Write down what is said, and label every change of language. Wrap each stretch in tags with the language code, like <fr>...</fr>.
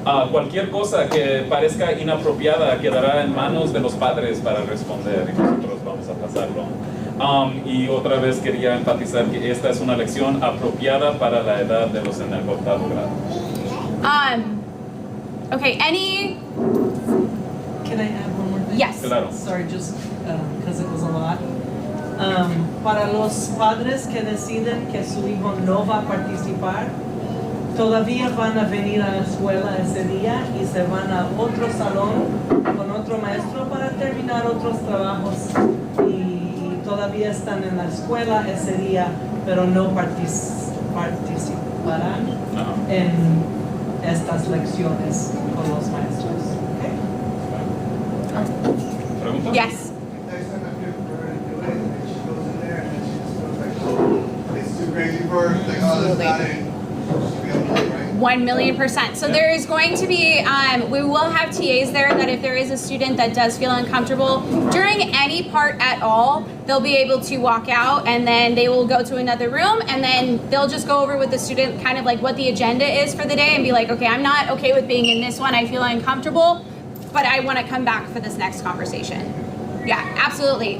<es>Cualquier cosa que parezca inapropiada quedará en manos de los padres para responder y nosotros vamos a pasarlo. Y otra vez quería enfatizar que esta es una lección apropiada para la edad de los en el octavo grado.</es> <en>Okay, any? Can I add one more thing? Yes.</en> <es>Claro.</es> <en>Sorry, just because it was a lot.</en> <es>Para los padres que deciden que su hijo no va a participar, todavía van a venir a la escuela ese día y se van a otro salón con otro maestro para terminar otros trabajos y todavía están en la escuela ese día, pero no participarán en estas lecciones con los maestros.</es> <en>Okay?</en> <es>¿Pregunta?</es> <en>Yes. Next time I give her to do it, and she goes in there and then she just feels like, oh, it's too crazy for her. Like, oh, that's not it. She'll be able to do it, right? 1,000,000%. So there is going to be, we will have TAs there that if there is a student that does feel uncomfortable during any part at all, they'll be able to walk out and then they will go to another room and then they'll just go over with the student kind of like what the agenda is for the day and be like, okay, I'm not okay with being in this one, I feel uncomfortable, but I want to come back for this next conversation. Yeah, absolutely.</en>